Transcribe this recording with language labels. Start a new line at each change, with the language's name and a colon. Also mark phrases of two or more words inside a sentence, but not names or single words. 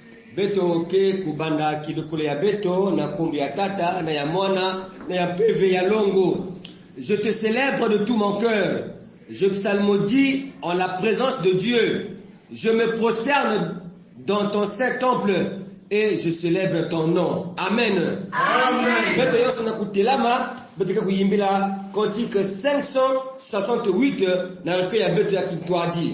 Kituba (Democratic Republic of Congo): beto ke kubanda kidukule ya beto na kumbi ya tata na ya mwana na ya peve ya longo.
French: Je te célèbre de tout mon cœur. Je psalmodie en la présence de Dieu. Je me prosterne dans ton saint temple et je célèbre ton nom. Amen. Amen.
Kituba (Democratic Republic of Congo): Beto yoso na kutelama beto kuyimbila cantique 568 na recueil ya beto ya Kitwadi.